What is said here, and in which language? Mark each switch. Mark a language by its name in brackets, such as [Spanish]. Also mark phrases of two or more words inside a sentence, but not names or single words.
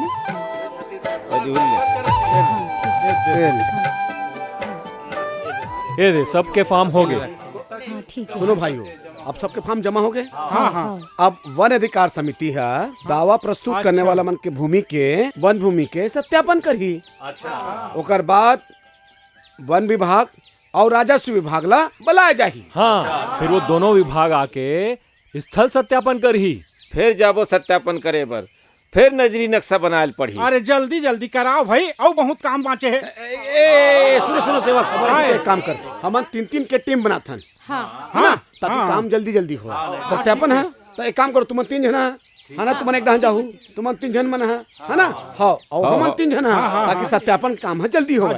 [Chhattisgarhi] ये दे, सबके फॉर्म हो गए। हाँ ठीक है। सुनो भाइयों, अब सबके फॉर्म जमा हो गए। हाँ हाँ अब वन अधिकार समिति है दावा प्रस्तुत करने वाला मन के भूमि के वन भूमि के सत्यापन करही। ओकर बाद वन विभाग और राजस्व विभाग ला बुलाए जाही। हाँ, फिर वो दोनों विभाग आके स्थल सत्यापन करही। फिर जाबो सत्यापन करे बर, फिर नजरी नक्शा बनायल पड़ी। अरे जल्दी जल्दी कराओ भाई, और बहुत काम बाँचे है। ए सुनो सुनो सेवक, एक काम कर, हमन 3-3 के टीम बनाथन हाँ है ना, ताकि काम जल्दी जल्दी हो। सत्यापन है तो एक काम करो, तुम 3 जना है ना, तुम एक डहां जाहू, तुम 3 जन मन है ना, हाँ और हम 3 जन है, ताकि सत्यापन काम है जल्दी हो।